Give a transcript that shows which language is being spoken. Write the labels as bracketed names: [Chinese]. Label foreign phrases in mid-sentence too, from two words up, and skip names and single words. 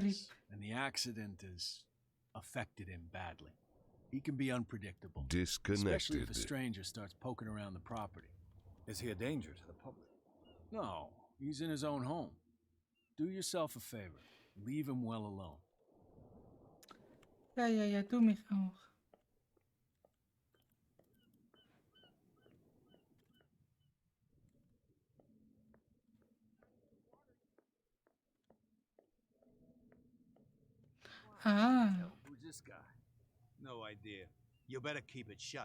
[English] Silas, and the accident has affected him badly. He can be unpredictable, especially if a Disconnected. stranger starts poking around the property. Is he a danger to the public? No, he's in his own home. Do yourself a favor. Leave him well alone. [German] Ja, doe mich auch. Ah. [English] Who's this guy? No idea. You better keep it shut.